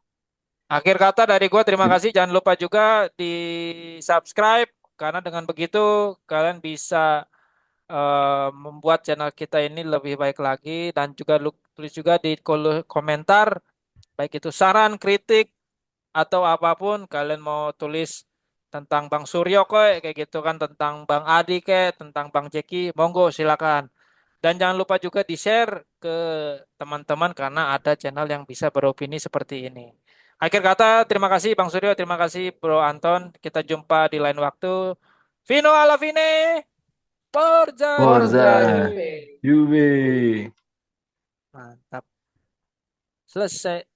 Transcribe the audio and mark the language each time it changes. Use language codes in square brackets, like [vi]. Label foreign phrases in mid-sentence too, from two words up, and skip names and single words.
[id] Akhir kata dari gua terima kasih. Jangan lupa juga di subscribe karena dengan begitu kalian bisa membuat channel kita ini lebih baik lagi dan juga tulis juga di komentar baik itu saran, kritik atau apapun kalian mau tulis tentang Bang Suryo kayak gitu kan tentang Bang Adi kayak tentang Bang Jeki monggo silakan. Dan jangan lupa juga di-share ke teman-teman karena ada channel yang bisa beropini seperti ini. Akhir kata, terima kasih Bang Suryo, terima kasih Bro Anton. Kita jumpa di lain waktu. [it] Vino alla fine. Forza Forza, Forza Juve. Juve. Juve. [id] Mantap. Selesai.